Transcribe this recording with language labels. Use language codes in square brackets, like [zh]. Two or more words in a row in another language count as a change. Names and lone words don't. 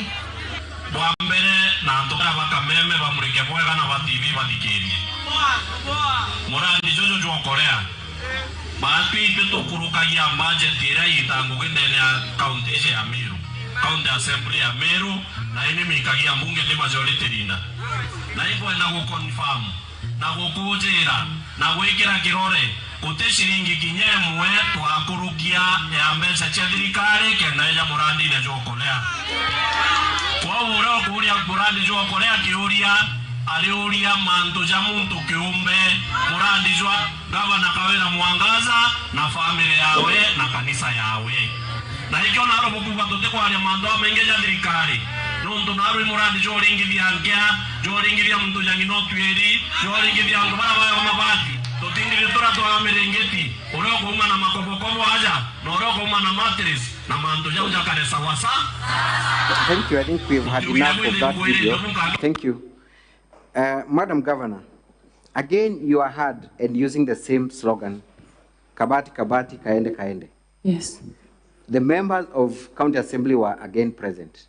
[mer] Mwambere na ntoka bakameme bamurike kwega na ba TV badikerie. Murandi jojo jo Korea. Mapi peto kurukagia budget ira itango kindene ya county ya Meru. County Assembly ya Meru na ini mikagia mbunge de majority linda. Na hivyo enda kuconfirm na kukujira na gwikira kirore kute shilingi kinyemwe twakurukia ya mbeca cia thirikari kenda ya murandi ne jo Korea. Kwa uro kuria murandi jo Korea kiuria aliuria manto ja muntu kiumbe murandi jo gavana Kawira Mwangaza na family yawe na kanisa yawe. Na hikyo naro bukuba tote kwa ya mando amengeja thirikari. Nundu naro murandi jo ringithia ngea, jo ringithia muntu jangi no tweri, jo ringithia ngo bara bayo mabati. Totingire tora twa merengeti, oro kuma na makobokobo aja, na oro kuma na mattress, na mando ja uja kare sawasa. [en] Thank you. I think we've had enough of that video. Thank you. Madam Governor, again you are heard and using the same slogan, [mer] Kabati, Kabati, Kaende, Kaende. [en] Yes. The members of County Assembly were again present.